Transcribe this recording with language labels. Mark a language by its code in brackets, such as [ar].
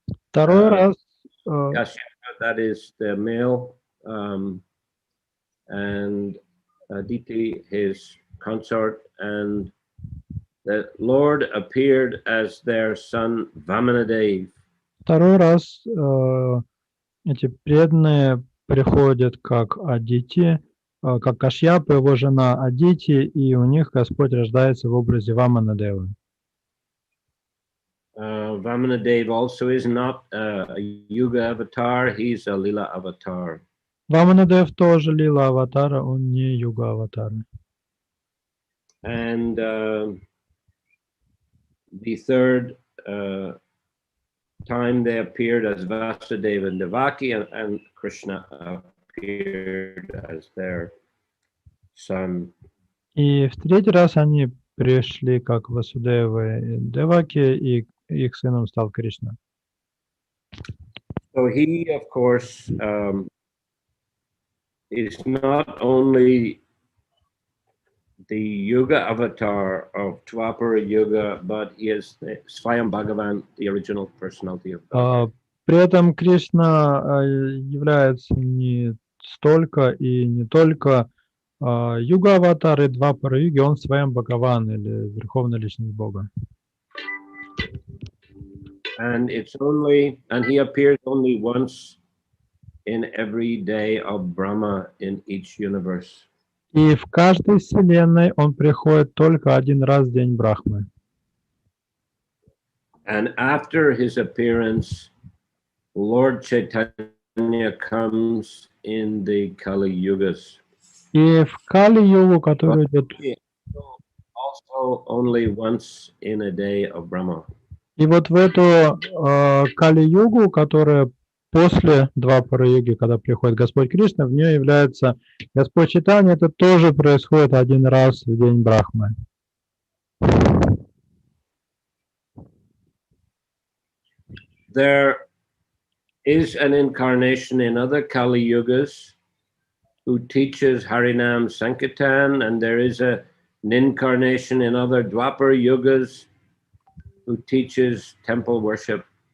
[ru] Второй раз [en] Kashyapa, that is the male, and Aditi his consort, and the Lord appeared as their son Vamanadev. [ru] Второй раз эти преданные приходят как Адити, как Кашьяпа, его жена Адити, и у них Господь рождается в образе Ваманадева. [en] Vamanadev also is not a Yuga avatar, he's a Lila avatar. [ru] Ваманадев тоже лила аватара, он не юга аватар. [en] And the third time they appeared as Vasudeva and Devaki, and Krishna appeared as their son. [ru] И в третий раз они пришли как Васудева и Деваки, и их сыном стал Кришна. [en] So he, of course, is not only the Yuga avatar of Dwapara Yuga, but he is the Swayam Bhagavan, the original personality of God. [ru] При этом Кришна является не столько и не только юга-аватар и двапара-юги, он своим Бхагаван или Верховная Личность Бога. [en] And he appears only once in every day of Brahma in each universe. [ru] И в каждой вселенной он приходит только один раз в день Брахмы. [en] And after his appearance, Lord Chaitanya comes in the Kali Yugas. [ru] И в Кали-югу, который идет... [en] Also only once in a day of Brahma. [ru] И вот в эту Кали-югу, которая после Двапара-юги, когда приходит Господь Кришна, в нее является Господь Чайтанья, это тоже происходит один раз в день Брахмы. [en] There is an incarnation in other Kali Yugas who teaches Harinam Sankirtan, and there is an incarnation in other Dwapara Yugas who teaches temple worship.